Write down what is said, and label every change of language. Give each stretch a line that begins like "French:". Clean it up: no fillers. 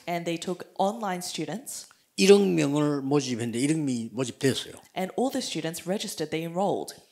English: And they took online students.
Korean: 1억 명을 모집했는데 1억 명이 모집됐어요.
English: And all the students registered, they enrolled.